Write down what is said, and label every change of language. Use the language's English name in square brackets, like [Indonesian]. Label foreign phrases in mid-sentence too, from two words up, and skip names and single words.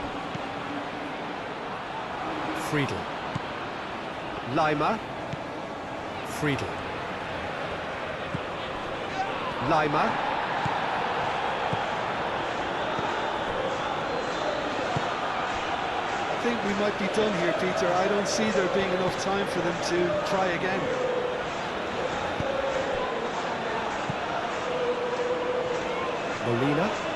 [English] Friedel. Lima. Friedel. Lima. I think we might be done here, Peter. I don't see there being enough time for them to try again. Molina.